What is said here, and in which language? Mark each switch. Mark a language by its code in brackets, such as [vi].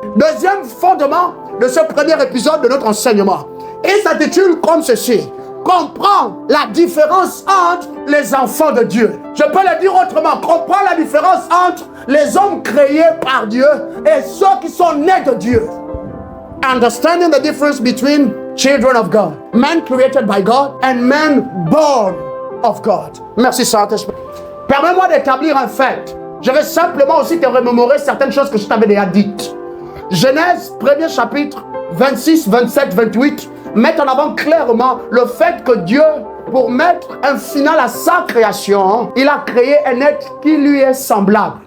[fr] Deuxième fondement de ce premier épisode de notre enseignement. Il s'intitule comme ceci: comprendre la différence entre les enfants de Dieu. Je peux le dire autrement: comprendre la différence entre les hommes créés par Dieu et ceux qui sont nés de Dieu. [en] Understanding the difference between children of God, men created by God and men born of God. [fr] Merci Saint-Esprit. Permets-moi d'établir un fait. Je vais simplement aussi te remémorer certaines choses que je t'avais déjà dites. Genèse, premier chapitre, 26, 27, 28, met en avant clairement le fait que Dieu, pour mettre un final à sa création, il a créé un être qui lui est semblable.